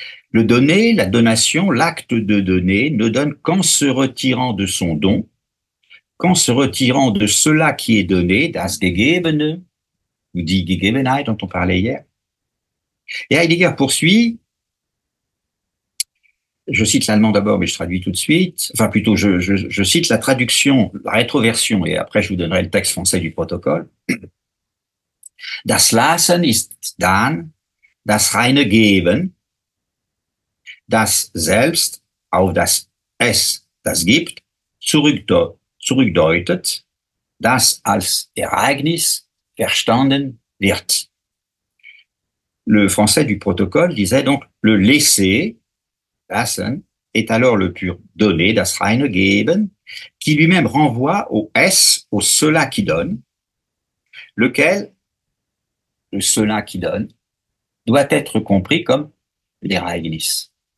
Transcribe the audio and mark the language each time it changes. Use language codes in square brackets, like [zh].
[fr] Le donner, la donation, l'acte de donner ne donne qu'en se retirant de son don, qu'en se retirant de cela qui est donné, [de] das Gegebene, [fr] ou [de] die Gegebenheit [fr] dont on parlait hier. Et Heidegger poursuit, Je cite l'allemand d'abord, mais je traduis tout de suite. Enfin, plutôt, je cite la traduction, la rétroversion, et après, je vous donnerai le texte français du protocole. [de] Das Lassen ist dann das reine Geben, das selbst auf das Es, das gibt, zurückdeutet, das als Ereignis verstanden wird. [fr] Le français du protocole disait donc le laisser, lassen, est alors le pur donner, [de] das reine Geben, [fr] qui lui-même renvoie au Es, au cela qui donne, lequel, le cela qui donne, doit être compris comme l'Ereignis.